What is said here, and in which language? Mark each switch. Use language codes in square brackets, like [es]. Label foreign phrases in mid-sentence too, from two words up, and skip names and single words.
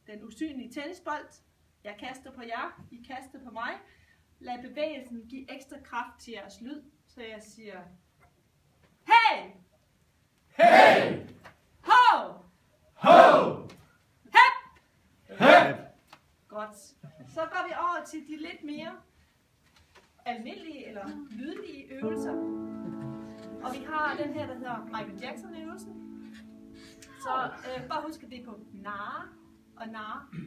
[da] usynlig tennisbold. Jeg kaster på jer, I kaster på mig. Lad bevægelsen give ekstra kraft til jeres lyd, så jeg siger hey! Hey! Ho! Ho! Hep! Hep! Godt. Så går vi over til de lidt mere almindelige eller lydlige øvelser. Og vi har den her, der hedder Michael Jackson-øvelsen. Så bare husk, at det er på narre og narre.